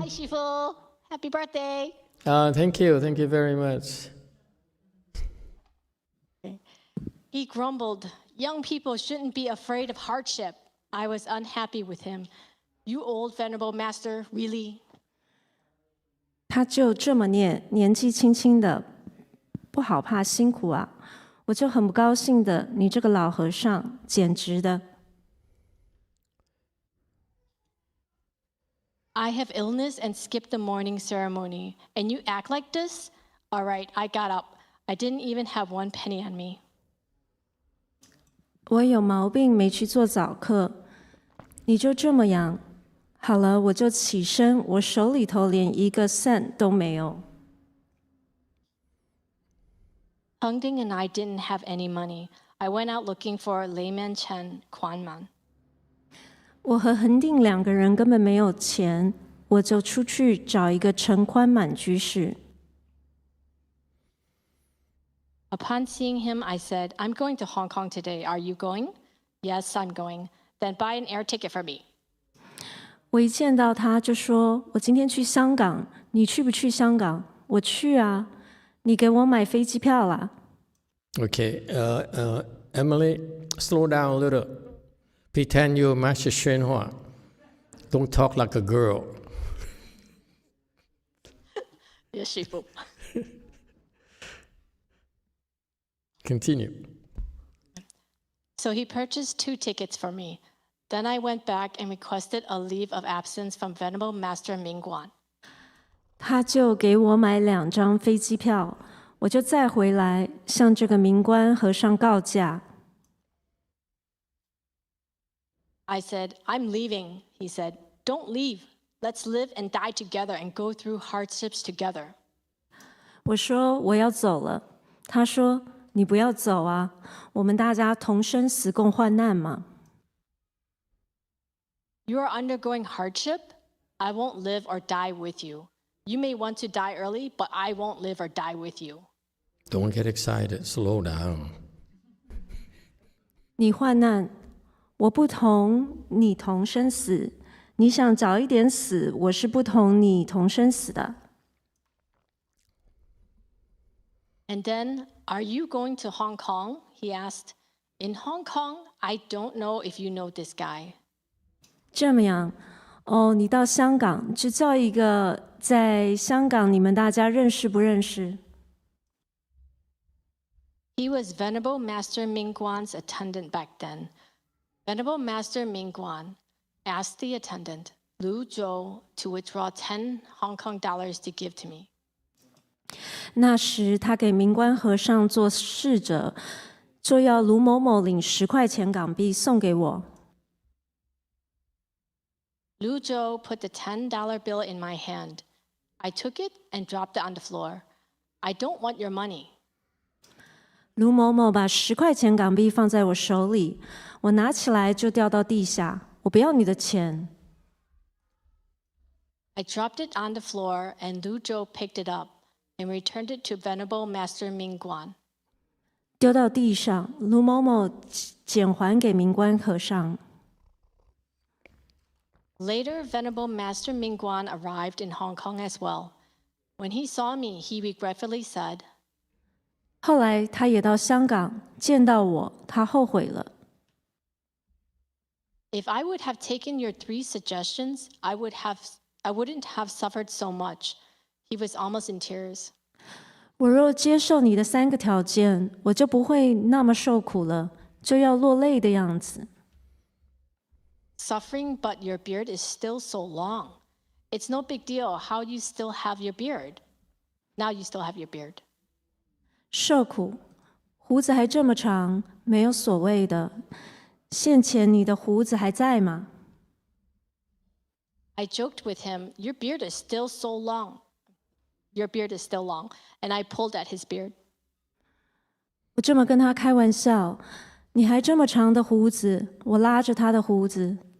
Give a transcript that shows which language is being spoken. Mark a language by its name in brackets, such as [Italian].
[English] Hi, Shifu. Happy birthday. Thank you. Thank you very much. He grumbled, young people shouldn't be afraid of hardship. I was unhappy with him. You old venerable master, really? [Chinese] 他就这么念，年纪轻轻的，不好怕辛苦啊！我就很不高兴的，你这个老和尚，简直的。 [English] I have illness and skipped the morning ceremony, and you act like this? All right, I got up. I didn't even have 1 penny on me. [Chinese] 我有毛病，没去做早课，你就这么样？好了，我就起身，我手里头连1个 cent 都没有。 [English] Hungding and I didn't have any money. I went out looking for layman Chen Quanman. [Chinese] 我和恒定2个人根本没有钱，我就出去找一个陈宽满居士。 [English] Upon seeing him, I said, I'm going to Hong Kong today. Are you going? Yes, I'm going. Then buy an air ticket for me. [Chinese] 我一见到他就说：“我今天去香港，你去不去香港？” 我去啊，你给我买飞机票啦。 [English] Okay. Emily, slow down a little. Pretend you're Master Shenhua. Don't talk like a girl. Yes, Shifu. Continue. So he purchased 2 tickets for me. Then I went back and requested a leave of absence from Venerable Master Mingguan. [Chinese] 他就给我买2张飞机票，我就再回来向这个明官和尚告假。 [English] I said, I'm leaving. He said, don't leave. Let's live and die together and go through hardships together. [Chinese] 我说我要走了，他说你不要走啊，我们大家同生死共患难嘛。 [English] You are undergoing hardship. I won't live or die with you. You may want to die early, but I won't live or die with you. Don't get excited. Slow down. [Chinese] 你患难，我不同你同生死。你想早一点死，我是不同你同生死的。 [English] And then, are you going to Hong Kong? He asked. In Hong Kong, I don't know if you know this guy. [Chinese] 这么样，哦，你到香港，只叫一个在香港，你们大家认识不认识？ [English] He was Venerable Master Mingguan's attendant back then. Venerable Master Mingguan asked the attendant, Lu Zhou, to withdraw 10 Hong Kong dollars to give to me. [Chinese] 那时他给明官和尚做侍者，就要卢某某领10块钱港币送给我。 [English] Lu Zhou put the $10 bill in my hand. I took it and dropped it on the floor. I don't want your money. [Chinese] 卢某某把10块钱港币放在我手里，我拿起来就掉到地下。我不要你的钱。 [English] I dropped it on the floor and Lu Zhou picked it up and returned it to Venerable Master Mingguan. [Chinese] 丢到地上，卢某某捡还给明官和尚。 [English] Later, Venerable Master Mingguan arrived in Hong Kong as well. When he saw me, he regretfully said, [Chinese] 后来他也到香港，见到我，他后悔了。 [English] If I would have taken your 3 suggestions, I wouldn't have suffered so much. He was almost in tears. [Chinese] 我若接受你的3个条件，我就不会那么受苦了，就要落泪的样子。 [English] Suffering, but your beard is still so long. It's no big deal how you still have your beard. Now you still have your beard. [Chinese] 受苦，胡子还这么长，没有所谓的。现前你的胡子还在吗？ [English] I joked with him, your beard is still so long. Your beard is still long. And I pulled at his beard. [Chinese] 我这么跟他开玩笑，你还这么长的胡子，我拉着他的胡子。